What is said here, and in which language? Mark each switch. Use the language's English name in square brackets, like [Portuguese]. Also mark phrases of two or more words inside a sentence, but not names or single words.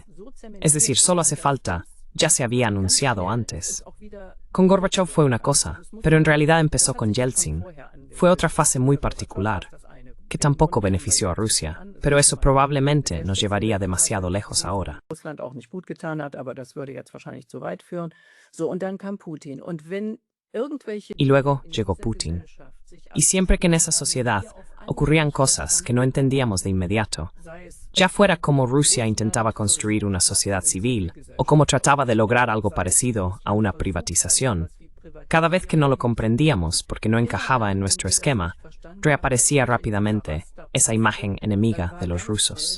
[Spanish] Es decir, solo hace falta, ya se había anunciado antes. Con Gorbachev fue una cosa, pero en realidad empezó con Yeltsin. Fue otra fase muy particular. que tampoco benefició a Rusia, pero eso probablemente nos llevaría demasiado lejos ahora. [German] Russland auch nicht gut getan hat, aber das würde jetzt wahrscheinlich zu weit führen. So, und dann kam Putin. Und wenn irgendwelche [Spanish] Y luego llegó Putin. Y siempre que en esa sociedad ocurrían cosas que no entendíamos de inmediato, ya fuera como Rusia intentaba construir una sociedad civil o como trataba de lograr algo parecido a una privatización, cada vez que no lo comprendíamos porque no encajaba en nuestro esquema, reaparecía rápidamente esa imagen enemiga de los rusos.